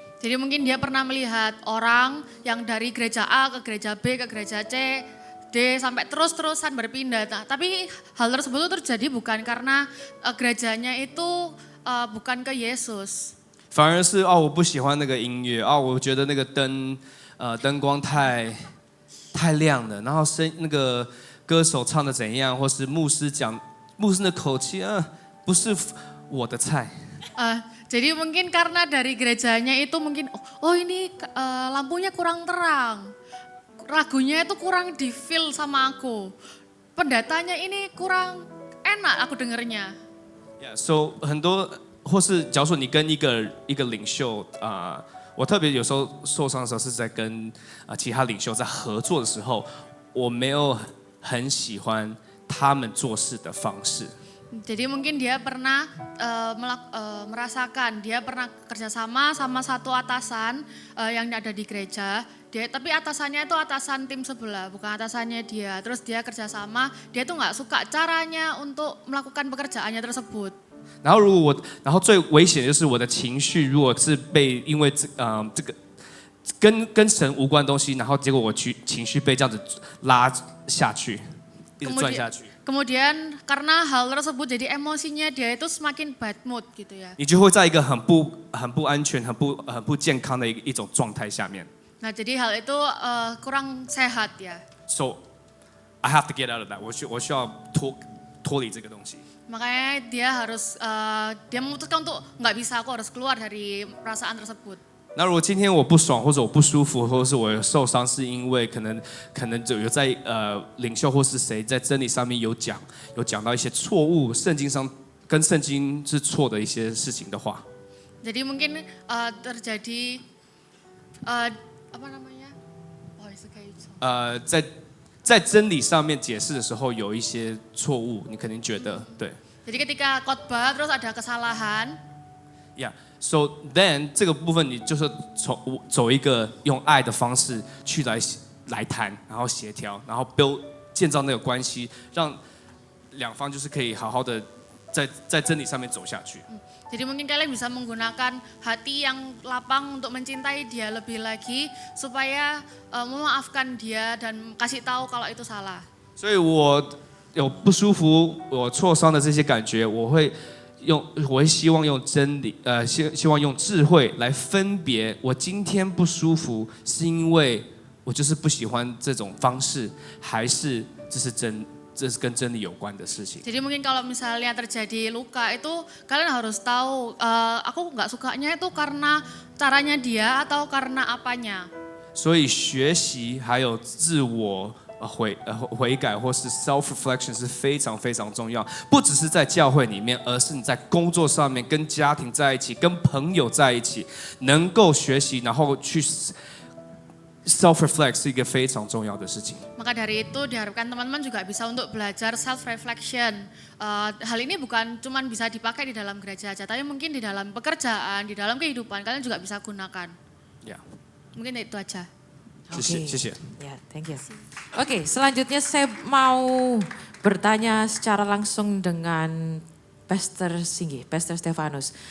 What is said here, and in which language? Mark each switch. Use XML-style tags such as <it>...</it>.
<id>Jadi mungkin dia pernah melihat orang yang dari gereja A ke gereja B ke gereja C, D sampai terus-terusan berpindah. Nah, tapi hal tersebut terjadi bukan karena gerejanya itu bukan ke Yesus.</id> <zh>反而是我不喜欢那个音乐我觉得那个灯光太亮了，然后那个歌手唱的怎样，或是牧师的口气不是我的菜。</zh> <id>Jadi mungkin karena dari gerejanya itu mungkin ini lampunya kurang terang, lagunya itu kurang di feel sama aku, pendatanya ini kurang enak aku dengernya.</id> <zh>So 很多或是假如说你跟一个领袖我特别有时候受伤的时候是在跟其他领袖在合作的时候，我没有很喜欢他们做事的方式。</zh> <id>Jadi mungkin dia pernah merasakan, dia pernah kerjasama sama satu atasan yang ada di gereja. Tapi atasannya itu atasan tim sebelah, bukan atasannya dia. Terus dia kerjasama, dia tuh nggak suka caranya untuk melakukan pekerjaannya tersebut.</id> <zh>然后最危险的就是我的情绪，如果是被因为这个跟神无关的东西，然后结果我情绪被这样子拉下去，一直转下去。</zh> <id>Kemudian karena hal tersebut jadi emosinya dia itu semakin bad mood gitu ya.</id> <zh>你就会在一个很不安全、很不健康的一种状态下面。</zh> <id>Nah jadi hal itu kurang sehat ya.</id> <en>So I have to get out of that.</en> <zh>我需要脱离这个东西。</zh> <id>Makanya dia harus dia memutuskan untuk nggak bisa, aku harus keluar dari perasaan tersebut.</id> <zh>那如果今天我不爽，或者我不舒服，或者是我受伤，是因为可能有在领袖或是谁在真理上面有讲到一些错误，圣经上跟圣经是错的一些事情的话。</zh> <id>Jadi mungkin terjadi apa namanya? Oh, itu kayak</id> <zh>在真理上面解释的时候有一些错误，你肯定觉得对。</zh> <id>Jadi ketika khotbah terus ada kesalahan.</id> <en>Yeah, so then</en> <zh>这个部分你就是走一个用爱的方式去来谈，然后协调，然后建造那个关系，让两方就是可以好好的在真理上面走下去。</zh> <id>Jadi mungkin kalian bisa menggunakan hati yang lapang untuk mencintai dia lebih lagi supaya memaafkan dia dan kasih tahu kalau itu salah.</id> <zh>所以我有不舒服、我挫伤的这些感觉，我会希望用真理，希望用智慧来分别。我今天不舒服，是因为我就是不喜欢这种方式，还是这是跟真理有关的事情。</zh> <id>Jadi mungkin kalau misalnya terjadi luka itu kalian harus tahu aku nggak sukanya itu karena caranya dia atau karena apanya.</id> <zh>所以学习还有自我悔改或是 self reflection 是非常非常重要，不只是在教会里面，而是你在工作上面、跟家庭在一起、跟朋友在一起，能够学习，然后去 self reflect 是一个非常重要的事情。</zh> <id>Maka dari itu diharapkan teman-teman juga bisa untuk belajar self reflection. Hal ini bukan cuma bisa dipakai di dalam gereja aja, tapi mungkin di dalam pekerjaan, di dalam kehidupan kalian juga bisa gunakan.</id> <en>Yeah.</en> <id>Mungkin itu aja.</id> <zh>谢谢。</zh> <en>Ya, thank you.</en> <id>Oke, selanjutnya saya mau bertanya secara langsung dengan Pastor Singgi, Pastor Stefanus.</id>